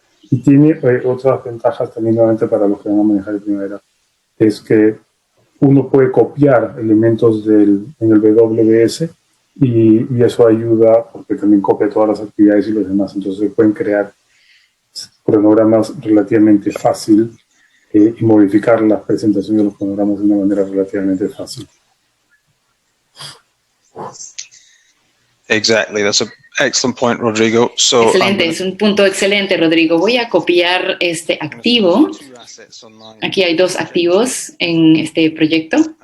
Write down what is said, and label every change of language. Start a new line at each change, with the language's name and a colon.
Spanish: Y tiene otras ventajas también, nuevamente, para los que van a manejar de primavera, es que uno puede copiar elementos en el WBS y eso ayuda porque también copia todas las actividades y los demás. Entonces se pueden crear cronogramas relativamente fácil y modificar la presentación de los cronogramas de una manera relativamente fácil.
English: Exactly, that's an excellent point, Rodrigo. So,
Spanish: excelente, es un punto excelente, Rodrigo. Voy a copiar este activo. Aquí hay dos activos en este proyecto.